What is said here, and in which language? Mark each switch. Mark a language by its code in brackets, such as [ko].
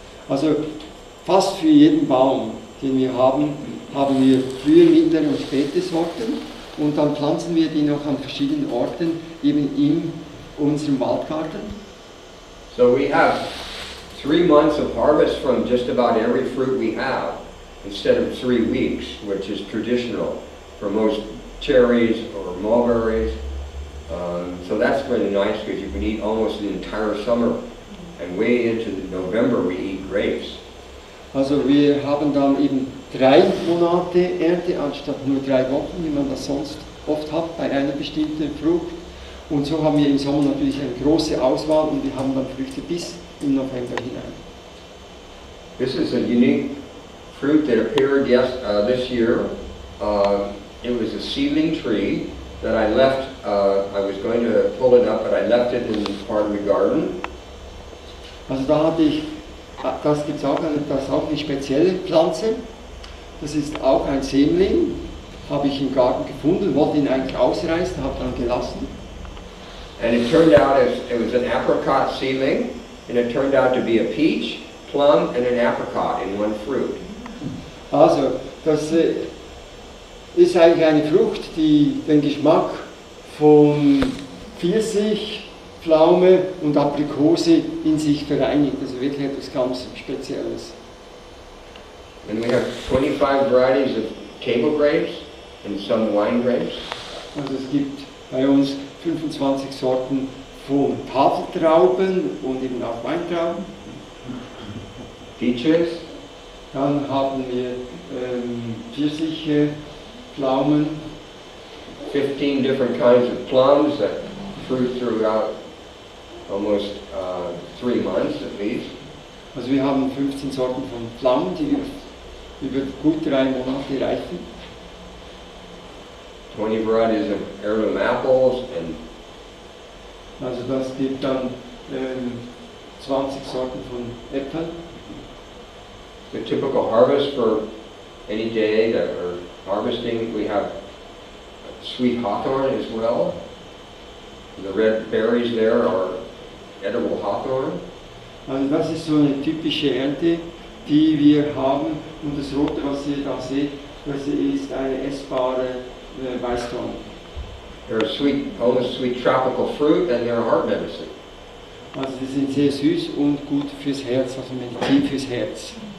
[de] Also fast für jeden Baum, den wir haben wir frühe, mittlere und späte Sorten und dann pflanzen wir die noch an verschiedenen Orten, eben in unserem Waldgarten. [en] So we have 3 months of harvest from just about every fruit we have, instead of 3 weeks, which is traditional for most cherries or mulberries. So that's really nice because you can eat almost the entire summer, and way into November we eat grapes. [de] Also wir haben dann eben 3 Monate Ernte anstatt nur 3 Wochen, wie man das sonst oft hat bei einer bestimmten Frucht. Und so haben wir im Sommer natürlich eine große Auswahl und wir haben dann Früchte bis im November hinein. [en] This is a unique fruit that appeared this year. It was a seedling tree that I left. I was going to pull it up, but I left it in part of the garden. [de] Also da hatte ich, das gibt es auch, das ist auch eine spezielle Pflanze. Das ist auch ein Sämling, habe ich im Garten gefunden, wollte ihn eigentlich ausreißen, habe dann gelassen. [en] And it turned out it was an apricot seedling, and it turned out to be a peach, plum, and an apricot in one fruit. [de] Also, das ist eigentlich eine Frucht, die den Geschmack von Pfirsich, Pflaume und Aprikose in sich vereinigt. Also wirklich etwas ganz Spezielles. [en] And we have 25 varieties of table grapes and some wine grapes. [de] Also es gibt bei uns 25 Sorten von Tafeltrauben und eben auch Weintrauben. [en] Peaches, [de] Dann haben wir Pfirsiche, Pflaumen, [en] 15 different kinds of plums that fruit throughout almost 3 months at least. [de] also wir haben 15 Sorten von Pflaumen, die über gut 3 Monate reifen. [en] 20 varieties of heirloom apples and [de] Also das gibt dann 20 Sorten von Äpfeln. [en] the typical harvest for any day that we're harvesting. We have sweet hawthorn as well. The red berries there are edible hawthorn. [de] Also das ist so eine typische Ernte, die wir haben. Und das Rote, was ihr da seht, das ist eine essbare Weißdorn. [en] They're sweet, almost sweet tropical fruit, and they're heart medicine. [de] Also die sind sehr süß und gut fürs Herz, also Medizin fürs Herz.